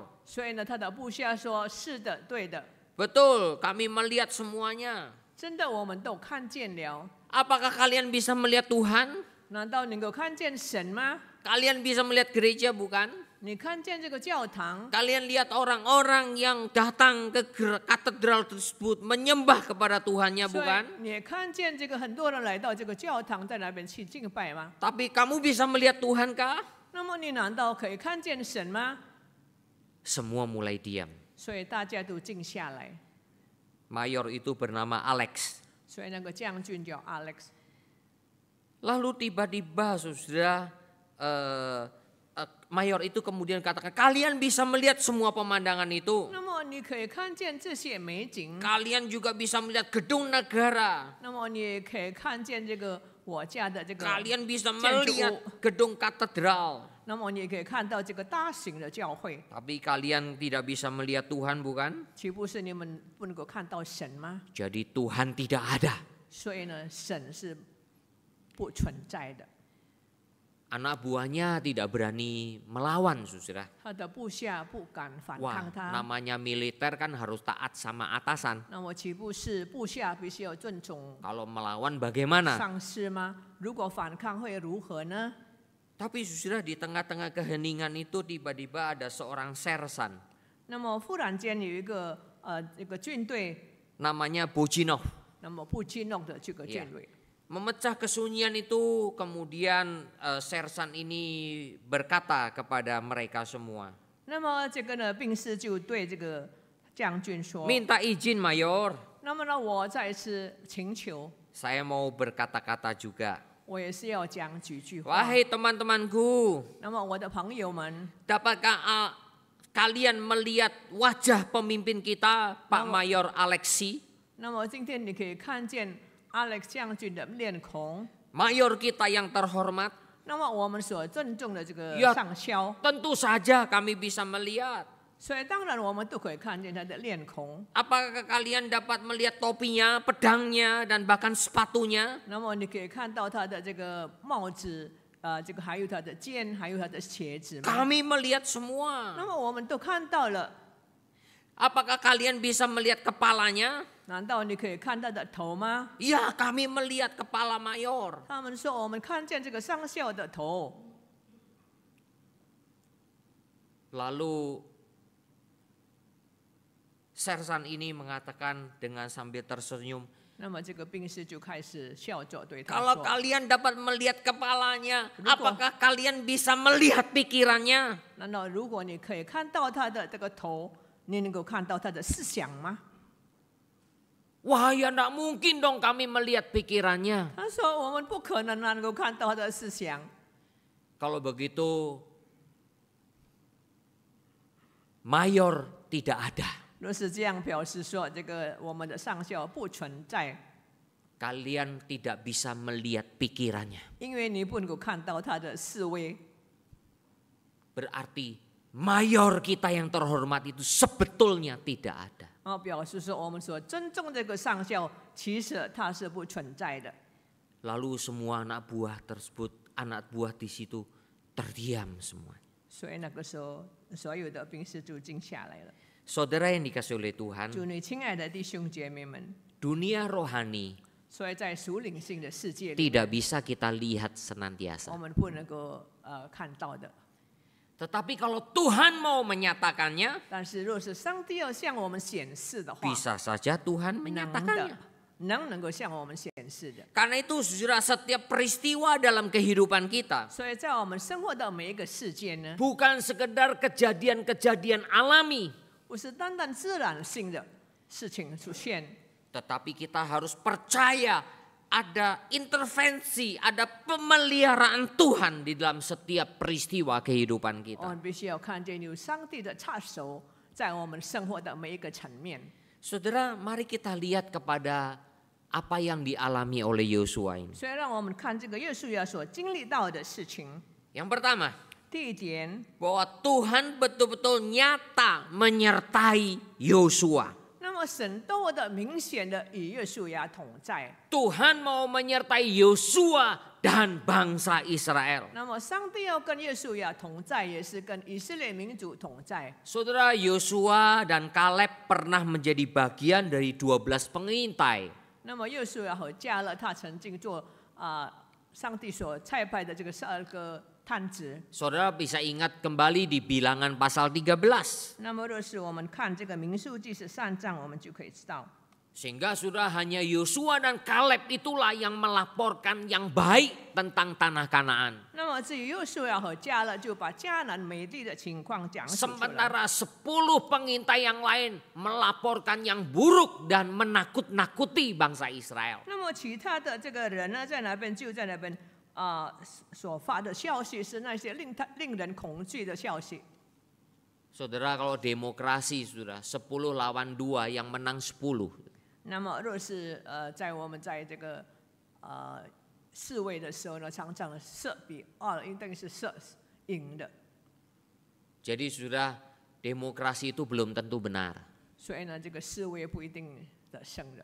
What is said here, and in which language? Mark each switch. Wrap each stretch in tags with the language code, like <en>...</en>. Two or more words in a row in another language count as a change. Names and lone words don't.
<zh>所以呢，他的部下说：“是的，对的，</zh> <id>Betul, kami melihat semuanya.</id> <zh>真的，我们都看见了。</zh> <id>Apakah kalian bisa melihat Tuhan?</id> <zh>难道能够看见神吗？</zh> <id>Kalian bisa melihat gereja bukan?</id> <zh>你看见这个教堂，</zh> <id>Kalian lihat orang-orang yang datang ke katedral tersebut menyembah kepada Tuhannya</id> <zh>所以</zh> <id>bukan?</id> <zh>你也看见这个很多人来到这个教堂，在那边去敬拜吗？</zh> <id>Tapi kamu bisa melihat Tuhankah?</id> <zh>那么你难道可以看见神吗？</zh> <id>Semua mulai diam.</id> <zh>所以大家都静下来。</zh> <id>Mayor itu bernama Alex.</id> <zh>所以那个将军叫 Alex。</zh> <id>Lalu tiba-tiba saudara, Mayor itu kemudian katakan, kalian bisa melihat semua pemandangan itu.</id> <zh>那么你可以看见这些美景，</zh> <id>Kalian juga bisa melihat gedung negara.</id> <zh>那么你也可以看见这个我家的这个，</zh> <id>Kalian bisa melihat gedung katedral.</id> <zh>那么你也可以看到这个大型的教会。</zh> <id>Tapi kalian tidak bisa melihat Tuhan bukan?</id> <zh>岂不是你们不能够看到神吗？</zh> <id>Jadi Tuhan tidak ada.</id> <zh>所以呢，神是不存在的。</zh> <id>Anak buahnya tidak berani melawan, saudara.</id> <zh>他的部下不敢反</zh> <id>Wah,</id> <zh>抗他。</zh> <id>namanya militer kan harus taat sama atasan.</id> <zh>那么岂不是部下必须要尊重</zh> <id>Kalau melawan bagaimana?</id> <zh>上司吗？如果反抗会如何呢？</zh> <id>Tapi saudara, di tengah-tengah keheningan itu tiba-tiba ada seorang sersan.</id> <zh>那么忽然间有一个这个军队，</zh> <id>Namanya Bojinov.</id> <zh>那么布基诺的这个军队，</zh> <id>Memecah kesunyian itu kemudian sersan ini berkata kepada mereka semua.</id> <zh>那么这个呢，兵士就对这个将军说：</zh> <id>Minta izin Mayor,</id> <zh>那么呢，我再次请求，</zh> <id>saya mau berkata-kata juga.</id> <zh>我也是要讲几句话。</zh> <id>Wahai teman-temanku,</id> <zh>那么我的朋友们，</zh> <id>dapatkah kalian melihat wajah pemimpin kita, Pak Mayor Alexi?</id> <zh>那么今天你可以看见 Alex 将军的面孔。</zh> <id>Mayor kita yang terhormat?</id> <zh>那么我们所尊重的这个</zh> <id>Ya</id> <zh>上校，</zh> <id>tentu saja kami bisa melihat.</id> <zh>所以当然我们都可以看见他的面孔。</zh> <id>Apakah kalian dapat melihat topinya, pedangnya, dan bahkan sepatunya?</id> <zh>那么你可以看到他的这个帽子，这个还有他的剑，还有他的鞋子吗？</zh> <id>Kami melihat</id> <zh>那</zh> <id>semua.</id> <zh>么我们都看到了。</zh> <id>Apakah kalian bisa melihat kepalanya?</id> <zh>难道你可以看他的头吗？</zh> <id>Ya, kami melihat kepala mayor.</id> <zh>他们说我们看见这个上校的头。</zh> <id>Lalu sersan ini mengatakan dengan sambil tersenyum,</id> <zh>那么这个兵士就开始笑着对他</zh> <id>kalau</id> <zh>说</zh> <id>kalian dapat melihat kepalanya, Ruko. apakah kalian bisa melihat pikirannya?：“</id> <zh>难道如果你可以看到他的这个头，你能够看到他的思想吗</zh> <id>Wah, ya enggak mungkin dong kami melihat pikirannya. ？”</id> <zh>他说：“我们不可能能够看到他的思想。</zh> <id>Kalau begitu, mayor tidak ada. ”</id> <zh>若是这样表示说，这个我们的上校不存在，</zh> <id>Kalian tidak bisa melihat pikirannya.</id> <zh>因为你不能够看到他的思维。</zh> <id>Berarti mayor kita yang terhormat itu sebetulnya tidak ada.</id> <zh>表示说我们所尊重这个上校，其实他是不存在的。</zh> <id>Lalu semua anak buah tersebut, anak buah di situ terdiam semua.</id> <zh>所以那个时候，所有的兵士就静下来了。</zh> <id>Saudara yang dikasih oleh Tuhan,</id> <zh>祝你亲爱的弟兄姐妹们，</zh> <id>dunia rohani</id> <zh>所以在属灵性的世界里，</zh> <id>tidak bisa kita lihat</id> <zh>我</zh> <id>senantiasa.</id> <zh>们不能够看到的。</zh> <id>Tetapi kalau Tuhan mau menyatakannya,</id> <zh>但是若是上帝要向我们显示的话，</zh> <id>bisa saja Tuhan</id> <zh>能的</zh> <id>menyatakannya.</id> <zh>能够向我们显示的。</zh> <id>Karena itu saudara, setiap peristiwa dalam kehidupan kita</id> <zh>所以在我们生活的每一个事件呢，</zh> <id>bukan sekedar kejadian-kejadian alami,</id> <zh>不是单单自然性的事情出现，</zh> <id>tetapi kita harus percaya ada intervensi, ada pemeliharaan Tuhan di dalam setiap peristiwa kehidupan</id> <zh>我</zh> <id>kita.</id> <zh>们必须要看见有上帝的插手在我们生活的每一个层面。</zh> <id>Saudara, mari kita lihat kepada apa yang dialami oleh Yosua ini.</id> <zh>所以让我们看这个约书亚所经历到的事情。</zh> <id>Yang pertama,</id> <zh>第一点，</zh> <id>bahwa Tuhan betul-betul nyata menyertai Yosua.</id> <zh>那么神多么的明显的与约书亚同在。</zh> <id>Tuhan mau menyertai Yosua dan bangsa Israel.</id> <zh>那么上帝要跟约书亚同在，也是跟以色列民族同在。</zh> <id>Saudara, Yosua dan Kaleb pernah menjadi bagian dari 12 pengintai.</id> <zh>那么约书亚和迦勒，他曾经做上帝所差派的这个12个探子。</zh> <id>Saudara bisa ingat kembali di Bilangan pasal 13.</id> <zh>那么若是我们看这个民数记13章，我们就可以知道。</zh> <id>Sehingga saudara hanya Yosua dan Kaleb itulah yang melaporkan yang baik tentang tanah Kanaan.</id> <zh>那么至于约书亚和迦勒，就把迦南美地的情况讲述出来。</zh> <id>Sementara 10 pengintai yang lain melaporkan yang buruk dan menakut-nakuti bangsa Israel.</id> <zh>那么其他的这个人呢，在那边就在那边所发的消息是那些令人恐惧的消息。</zh> <id>Saudara, kalau demokrasi saudara 10 lawan 2 yang menang 10.</id> <zh>那么若是在我们在这个示威的时候呢，常常射比2一定是射赢的。</zh> <id>Jadi saudara, demokrasi itu belum tentu benar.</id> <zh>所以呢，这个示威不一定的胜的，</zh>